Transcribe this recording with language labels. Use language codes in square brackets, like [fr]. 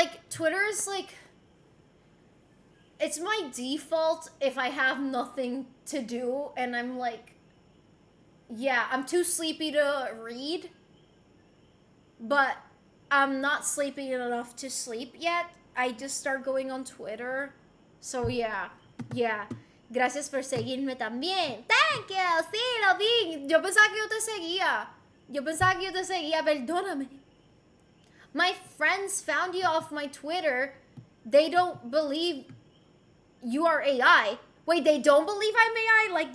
[en] Twitter is like, it's my default if I have nothing to do and I'm like, yeah, I'm too sleepy to read, but I'm not sleepy enough to sleep yet. I just start going on Twitter. So yeah. [es] Gracias por seguirme también. [en] Thank you. [es] Sí, lo vi. Yo pensaba que yo te seguía. Perdóname. [en] My friends found you off my Twitter. They don't believe you are AI. Wait, they don't believe I'm AI?